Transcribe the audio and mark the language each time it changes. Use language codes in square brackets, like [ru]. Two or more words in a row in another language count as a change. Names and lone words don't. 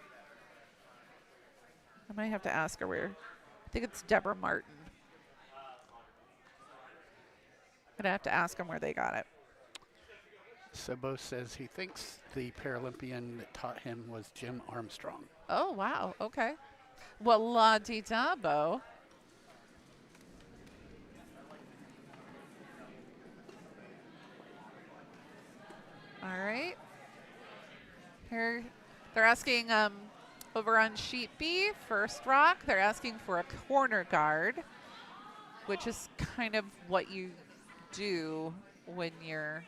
[en] I might have to ask her where. I think it's Deborah Martin. I'm gonna have to ask them where they got it. Sebo says he thinks the Paralympian that taught him was Jim Armstrong. Oh, wow. Okay. Well, la-di-da, Bo. All right. Here, they're asking over on sheet B, first rock, they're asking for a corner guard, which is kind of what you do when you're.